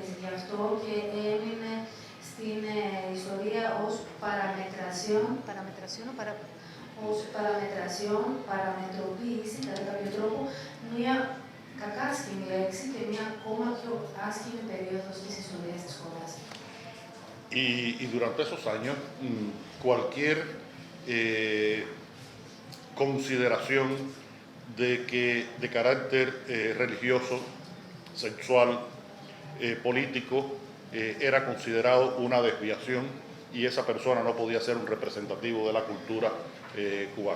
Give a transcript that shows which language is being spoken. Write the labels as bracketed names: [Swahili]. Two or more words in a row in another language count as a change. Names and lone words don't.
[Greek] Γι' αυτό και έμεινε στην ιστορία ως παραμετρασιόν, ως παραμετρασιόν, παραμετροποίηση, κατά κάποιο τρόπο, μια κακάσχημη λέξη και μια ακόμα πιο άσχημη περίοδος της ιστορίας της χώρας. [Spanish] Y durante esos años, cualquier consideración de carácter religioso, sexual, político, era considerado una desviación y esa persona no podía ser un representativo de la cultura cubana.